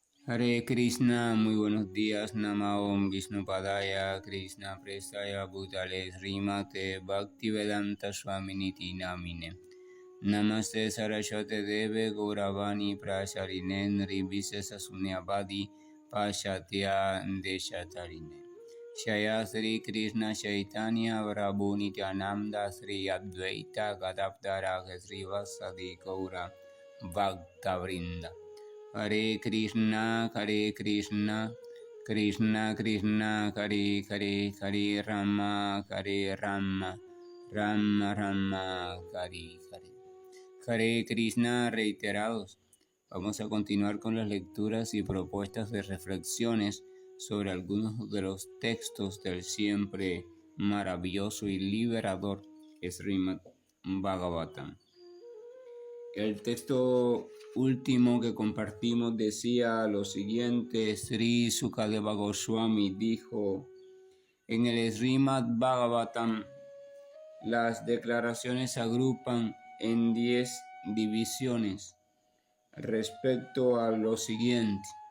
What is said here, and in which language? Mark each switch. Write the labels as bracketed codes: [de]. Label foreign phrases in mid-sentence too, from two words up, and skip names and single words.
[sa] Hare Krishna, [es] muy buenos días. [sa] Namaom Vishnupadaya, Krishna Prestaya Bhutale Srimate Bhaktivedanta Swaminiti Namine. Namaste Saraswate Deve Gauravani Prasharine Nirvishesa Sunyavadi Pashatya Deshatarine. Shaya Sri Krishna Chaitanya Prabhu Nityananda Sri Advaita Gadapdara Sri Vasadi Gaura Bhaktavrinda. Hare Krishna, Krishna Krishna, Hare Hare, Hare Rama, Rama Rama, Hare Hare. Hare Krishna [es] reiterados. Vamos a continuar con las lecturas y propuestas de reflexiones sobre algunos de los textos del siempre maravilloso y liberador Srimad Bhagavatam. El texto último que compartimos decía lo siguiente: Sri Sukadeva Goswami dijo: en el Srimad Bhagavatam las declaraciones se agrupan en 10 divisiones respecto a lo siguiente: